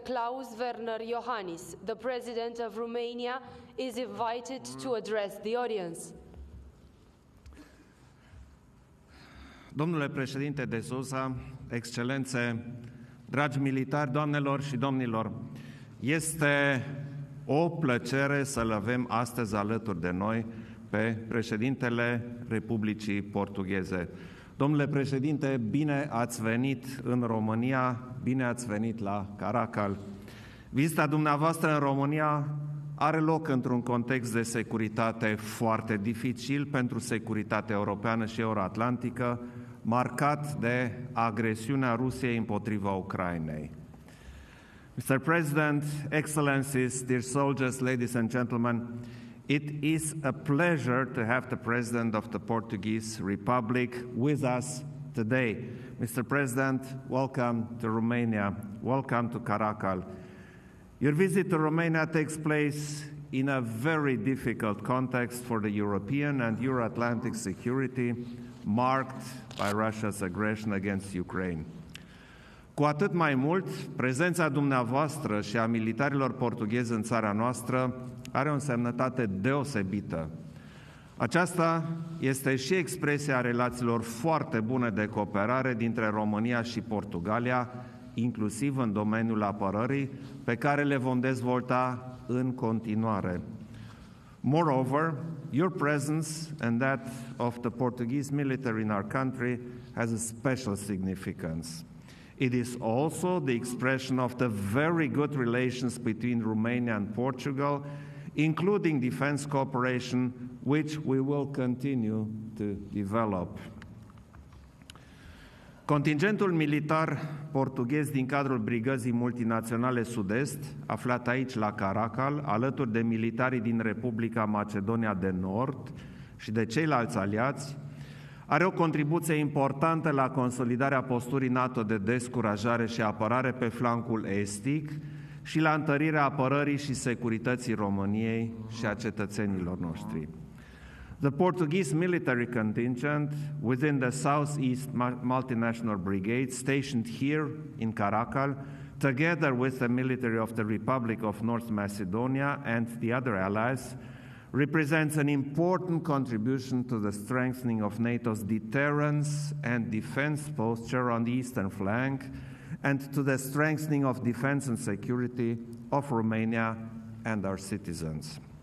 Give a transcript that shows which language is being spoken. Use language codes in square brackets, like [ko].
[en] Klaus Werner Iohannis, the President of Romania, is invited to address the audience. [ro] Domnule președinte de Sousa, excelențe, dragi militari, doamnelor și domnilor, este o plăcere să-l avem astăzi alături de noi pe președintele Republicii Portugheze. Domnule președinte, bine ați venit în România, bine ați venit la Caracal. Vizita dumneavoastră în România are loc într-un context de securitate foarte dificil pentru securitatea europeană și euroatlantică, marcat de agresiunea Rusiei împotriva Ucrainei. [en] Mr. President, Excellencies, dear soldiers, ladies and gentlemen, it is a pleasure to have the President of the Portuguese Republic with us today. Mr. President, welcome to Romania. Welcome to Caracal. Your visit to Romania takes place in a very difficult context for the European and Euro-Atlantic security, marked by Russia's aggression against Ukraine. [ro] Cu atât mai mult, prezența dumneavoastră și a militarilor portughezi în țara noastră are o însemnătate deosebită. Aceasta este și expresia relațiilor foarte bune de cooperare dintre România și Portugalia, inclusiv în domeniul apărării, pe care le vom dezvolta în continuare. [en] Moreover, your presence and that of the Portuguese military in our country has a special significance. It is also the expression of the very good relations between Romania and Portugal, including defense cooperation, which we will continue to develop. [ro] Contingentul militar portughez din cadrul Brigăzii Multinaționale Sud-Est, aflat aici la Caracal, alături de militarii din Republica Macedonia de Nord și de ceilalți aliați, are o contribuție importantă la consolidarea posturii NATO de descurajare și apărare pe flancul estic și la întărirea apărării și securității României și a cetățenilor noștri. [en] The Portuguese military contingent within the Southeast Multinational Brigade stationed here in Caracal, together with the military of the Republic of North Macedonia and the other allies, represents an important contribution to the strengthening of NATO's deterrence and defense posture on the eastern flank and to the strengthening of defense and security of Romania and our citizens.